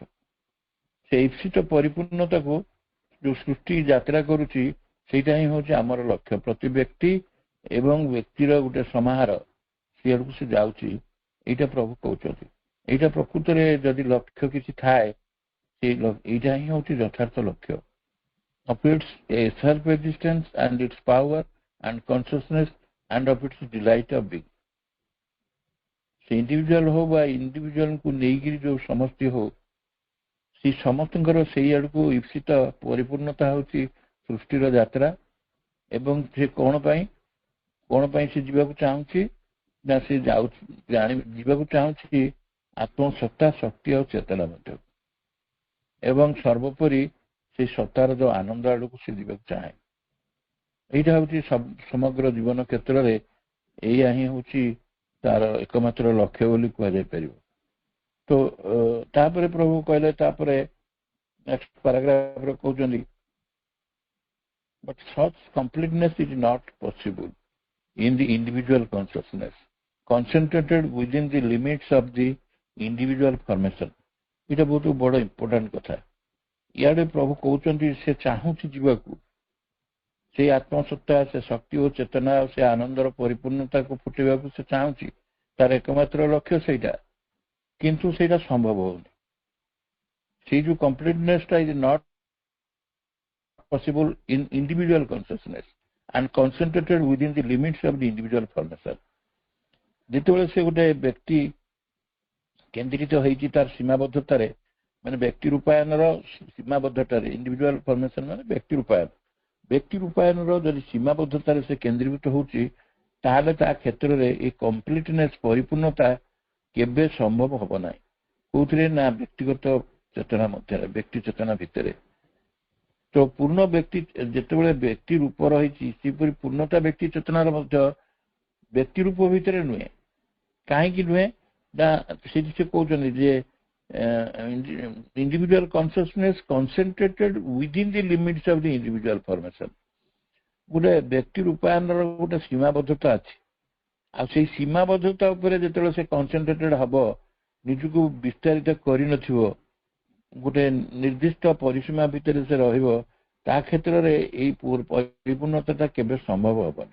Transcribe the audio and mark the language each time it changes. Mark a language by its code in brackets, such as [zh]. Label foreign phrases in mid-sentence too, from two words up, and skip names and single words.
[or] ସେ ଇପ୍ସିତ ପରିପୂର୍ଣ୍ଣତାକୁ ଯୋଉ ସୃଷ୍ଟି ଯାତ୍ରା କରୁଛି ସେଇଟା ହିଁ ହେଉଛି ଆମର ଲକ୍ଷ୍ୟ। ପ୍ରତି ବ୍ୟକ୍ତି ଏବଂ ବ୍ୟକ୍ତିର ଗୋଟେ ସମାହାର ସିଆଡ଼କୁ ସେ ଯାଉଛି, ଏଇଟା ପ୍ରଭୁ କହୁଛନ୍ତି। ଏଇଟା ପ୍ରକୃତରେ ଯଦି ଲକ୍ଷ୍ୟ କିଛି ଥାଏ, ଏଇଟା ହିଁ ହେଉଛି ଯଥାର୍ଥ ଲକ୍ଷ୍ୟ। [en] of its self-existence and its power and consciousness and of its delight of being। [or] ସେ ଇଣ୍ଡିଭିଜୁଆଲ ହଉ ବା ଇଣ୍ଡିଭିଜୁଆଲକୁ ନେଇକିରି ଯୋଉ ସମସ୍ତେ ହଉ, ସେ ସମସ୍ତଙ୍କର ସେଇ ଆଡ଼କୁ ଇପ୍ସିତ ପରିପୂର୍ଣ୍ଣତା ହେଉଛି ସୃଷ୍ଟିର ଯାତ୍ରା। ଏବଂ ସେ କ'ଣ ପାଇଁ ସେ ଯିବାକୁ ଚାହୁଁଛି ନା ସେ ଯିବାକୁ ଚାହୁଁଛି ଆତ୍ମସତ୍ତା, ଶକ୍ତି ଆଉ ଚେତନା ମଧ୍ୟ। ଏବଂ ସର୍ବୋପରି ସେ ସତ୍ତାର ଯୋଉ ଆନନ୍ଦ ଆଡ଼କୁ ସେ ଯିବାକୁ ଚାହେଁ। ଏଇଟା ହେଉଛି ସମଗ୍ର ଜୀବନ କ୍ଷେତ୍ରରେ ଏଇଆ ହିଁ ହେଉଛି ତାର ଏକମାତ୍ର ଲକ୍ଷ୍ୟ ବୋଲି କୁହାଯାଇପାରିବ। ତ ତାପରେ ପ୍ରଭୁ କହିଲେ, ତାପରେ [en] next paragraph [or] କହୁଛନ୍ତି, [en] but such completeness is not possible in the individual consciousness concentrated within the limits of the individual formation। [or] ଏଇଟା ବହୁତ ବଡ଼ ଇମ୍ପୋର୍ଟାଣ୍ଟ କଥା। ଇଆଡ଼େ ପ୍ରଭୁ କହୁଛନ୍ତି ସେ ଚାହୁଁଛି ଯିବାକୁ, ସେ ଆତ୍ମସତ୍ତା, ସେ ଶକ୍ତି ଓ ଚେତନା, ସେ ଆନନ୍ଦର ପରିପୂର୍ଣ୍ଣତାକୁ ଫୁଟେଇବାକୁ ସେ ଚାହୁଁଛି। ତାର ଏକମାତ୍ର ଲକ୍ଷ୍ୟ ସେଇଟା, କିନ୍ତୁ ସେଇଟା ସମ୍ଭବ ହଉନି। ସେଇ ଯୋଉ [en] completeness is not possible in individual consciousness and concentrated within the limits of the individual formation। [or] ଯେତେବେଳେ ସେ ଗୋଟେ ବ୍ୟକ୍ତି କେନ୍ଦ୍ରିତ ହେଇଛି ତାର ସୀମାବଦ୍ଧତାରେ, ମାନେ ବ୍ୟକ୍ତି ରୂପାୟନର ସୀମାବଦ୍ଧତାରେ, [en] individual formation [or] ମାନେ ବ୍ୟକ୍ତି ରୂପାୟନର ଯଦି ସୀମାବଦ୍ଧତାରେ ସେ କେନ୍ଦ୍ରୀଭୂତ ହଉଛି, ତାହେଲେ ତା କ୍ଷେତ୍ରରେ ଏଇ କମ୍ପ୍ଲିଟନେସ, ପରିପୂର୍ଣ୍ଣତା କେବେ ସମ୍ଭବ ହବ ନାହିଁ। କୋଉଥିରେ ନା ବ୍ୟକ୍ତିଗତ ଚେତନା ମଧ୍ୟରେ, ବ୍ୟକ୍ତି ଚେତନା ଭିତରେ। ତ ପୂର୍ଣ୍ଣ ବ୍ୟକ୍ତି ଯେତେବେଳେ ବ୍ୟକ୍ତି ରୂପ ରହିଛି, ସେପରି ପୂର୍ଣ୍ଣତା ବ୍ୟକ୍ତି ଚେତନାର ମଧ୍ୟ ବ୍ୟକ୍ତି ରୂପ ଭିତରେ ନୁହେଁ। କାହିଁକି ନୁହେଁ ନା ସେଠି ସେ କହୁଛନ୍ତି ଯେ [en] individual consciousness concentrated within the limits of the individual formation। [or] ଗୋଟେ ବ୍ୟକ୍ତି ରୂପାୟନର ଗୋଟେ ସୀମାବଦ୍ଧତା ଅଛି। ଆଉ ସେଇ ସୀମାବଦ୍ଧତା ଉପରେ ଯେତେବେଳେ ସେ କନସେନ୍ଟ୍ରେଟେଡ୍ ହବ, ନିଜକୁ ବିସ୍ତାରିତ କରିନଥିବ, ଗୋଟେ ନିର୍ଦ୍ଦିଷ୍ଟ ପରିସୀମା ଭିତରେ ସେ ରହିବ, ତା କ୍ଷେତ୍ରରେ ଏଇ ପରିପୂର୍ଣ୍ଣତାଟା କେବେ ସମ୍ଭବ ହବନି।